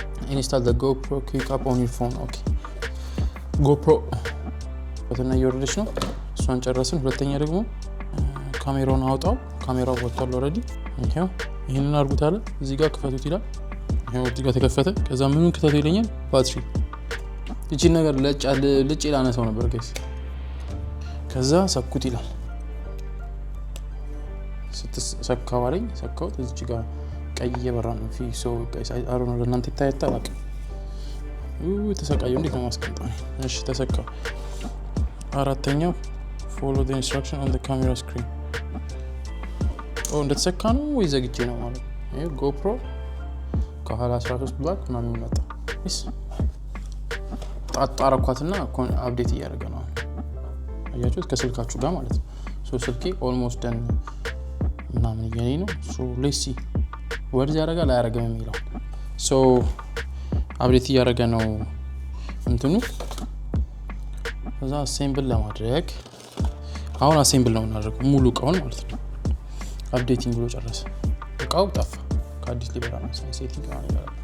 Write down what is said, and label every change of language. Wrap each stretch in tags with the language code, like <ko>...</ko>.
<en>install the GoPro quick up on your phone.</en> <am>okay GoPro በተና እየወረደች ነው እሷን ጨረስን። ሁለተኛ ደግሞ ካሜራውን አውጣው። ካሜራው ወጥቷል ኦሬዲ። ይሄንን አርጉት አለ እዚህ ጋር ክፈቱት ይላል። ይሄው እዚህ ጋር ተከፈተ። ከዛ ምኑን ክፈቱ ይለኛል? ባትሪ። እቺ ነገር ልጭ ላነሳው ነበር ጋይስ። ከዛ ሰኩት ይላል። ስትሰካው አለኝ ሰካውት። እዚህ ጋር ቀይ እየበራ ነው ፊሶ ጋይስ። አይ ዶንት ኖ ለእናንተ ይታያል አላውቅም። ተሰቃየው እንዴት ነው ማስቀምጠው? እሺ ተሰካው። አራተኛው</am> <en>follow the instruction on the camera screen.</en> <am>እንደተሰካ ነው ወይ ዘግቼ ነው ማለት ነው? ይሄ GoPro ከኋላ 13 ብላክ ምናምን መጣ። እሺ ጣጣራኳትና አፕዴት እያደረገ ነው። አያችሁት? ከስልካችሁ ጋር ማለት ነው። ሶ ስልኬ almost done ምናምን እያለኝ ነው። ሶ let's see ወርድ ያደርጋል አያደርግም የሚለው። ሶ አፕዴት እያደረገ ነው እንትኑ። ከዛ አሴምብል ለማድረግ አሁን አሴምብል ነው እናደርገው ሙሉ እቃውን ማለት ነው። አፕዴቲንግ ብሎ ጨረሰ። እቃው ጠፋ። ከአዲስ ሊበራ ነው ሴቲንግ ነው ያለው።</am>